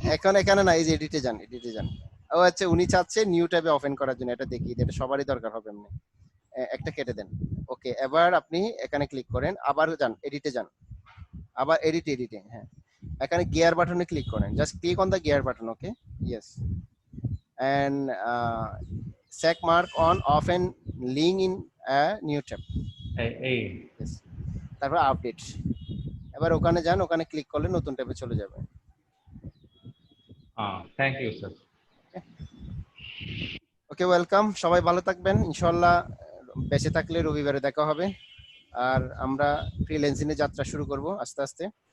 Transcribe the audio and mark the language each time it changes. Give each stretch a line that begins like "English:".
Bangla: এখন এখানে না, এই যে এডিটে যান, এডিটে যান। ও আচ্ছা, উনি চাচ্ছে নিউ ট্যাবে ওপেন করার জন্য, এটা দেখিয়ে দিই, এটা সবারই দরকার হবে এমনি। একটা কেটে দেন। ওকে, এবার আপনি এখানে ক্লিক করেন, আবার যান এডিটে যান, আবার এডিটে, হ্যাঁ, এখানে গিয়ার বাটনে ক্লিক করেন,
English: Just click on the gear button. Okay, yes, and check mark on often link in a new tab.
Bangla: এই
English: Yes.
Bangla: তারপর আপডেট, এবার ওখানে যান, ওখানে ক্লিক করলে নতুন ট্যাবে চলে যাবে।
English: Thank you sir.
Bangla: Okay, welcome, সবাই ভালো থাকবেন ইনশাআল্লাহ। বেঁচে থাকলে রবিবারে দেখা হবে, আর আমরা ফ্রিল্যান্সিংয়ে যাত্রা শুরু করব আস্তে আস্তে।